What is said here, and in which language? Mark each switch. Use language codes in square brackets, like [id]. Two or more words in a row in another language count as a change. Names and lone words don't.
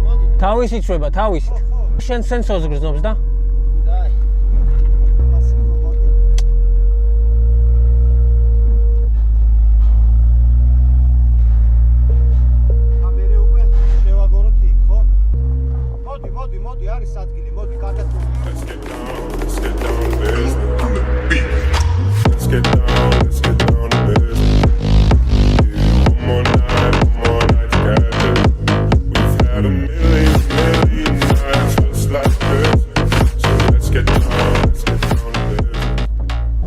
[ka] თავისით შვება, თავისით. შენ სენსორს გრძნობს და? დაი. ამერე უკვე შევაგოროთ იქ, ხო? მოდი, არის ადგილი, მოდი, კარგად. [en] Let's get down to business. Let's get down to business. One more night together. We've had a million nights just like this. So let's get down to business.